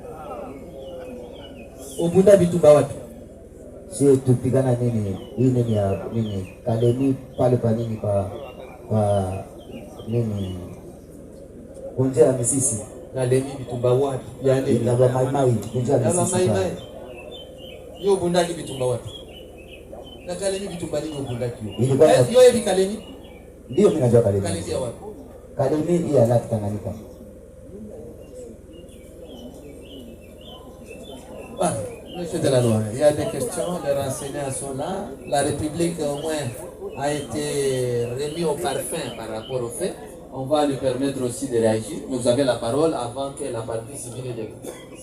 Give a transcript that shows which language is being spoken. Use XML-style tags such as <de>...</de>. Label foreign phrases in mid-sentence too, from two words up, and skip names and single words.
<ln>Obunda bitumba wapi?</ln> <sw>Si tupigana nini? Hii nini ya nini? Kalemi pale pa nini pa nini? Kunja ya misisi.</sw> <ln>Kalemi bitumba wapi? Yani</ln> <sw>na ba maimai kunja ya misisi.</sw> <ln>Yo bundaki bitumba wapi? Na Kalemi bitumba nini bundaki yo?</ln> <sw>Ilikuwa</sw> <ln>Yo ebi Kalemi?</ln> <sw>Ndio mimi najua Kalemi. Kalemi ya wapi?</sw> <fr>Kalemi et Alat Tanganyika. Voilà, monsieur de la loi, il y a des questions, les renseignements sont là. La République au moins a été remis au parfum par rapport au fait. On va lui permettre aussi de réagir. Mais vous avez la parole avant que la partie civile débute.</fr>